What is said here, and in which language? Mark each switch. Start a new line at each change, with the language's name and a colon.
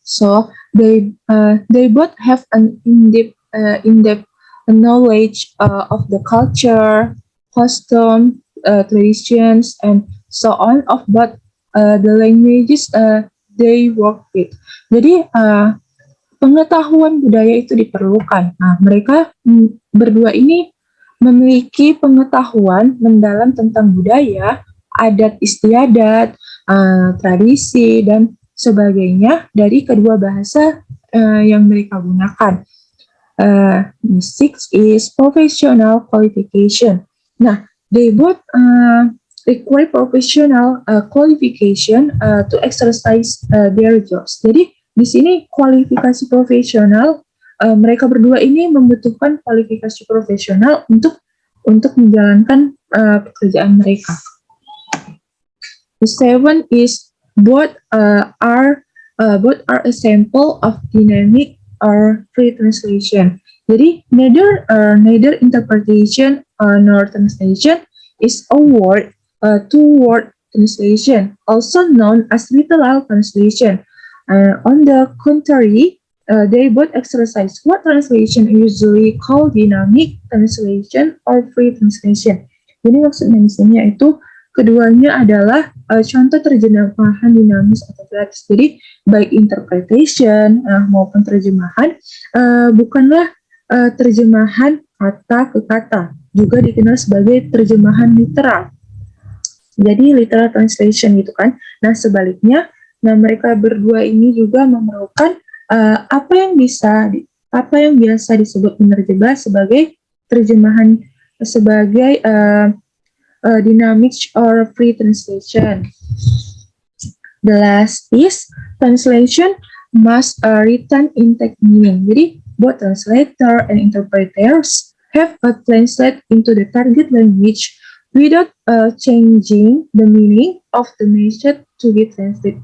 English: So they both have an in-depth knowledge of the culture, custom, traditions, and so on of both the languages they work with.
Indonesian: Jadi pengetahuan budaya itu diperlukan. Nah, mereka berdua ini memiliki pengetahuan mendalam tentang budaya, adat istiadat, tradisi, dan sebagainya dari kedua bahasa yang mereka gunakan.
English: Six is professional qualification. Nah, they both require professional qualification to exercise their jobs.
Indonesian: Jadi di sini kualifikasi profesional, mereka berdua ini membutuhkan kualifikasi profesional untuk menjalankan pekerjaan mereka.
English: The seven is both are a sample of dynamic or free translation. Jadi neither interpretation nor translation is a word to word translation, also known as literal translation. On the contrary, they both exercise what translation usually called dynamic translation or free translation.
Indonesian: Jadi maksudnya di sini yaitu keduanya adalah contoh terjemahan dinamis atau gratis. Jadi baik interpretation maupun terjemahan bukanlah terjemahan kata ke kata, juga dikenal sebagai terjemahan literal. Jadi literal translation gitu kan. Nah sebaliknya, mereka berdua ini juga memerlukan apa yang biasa disebut menerjemah sebagai terjemahan sebagai
English: dynamic or free translation. The last is translation must retain intact meaning. Jadi both translator and interpreters have to translate into the target language without changing the meaning of the message to be translated.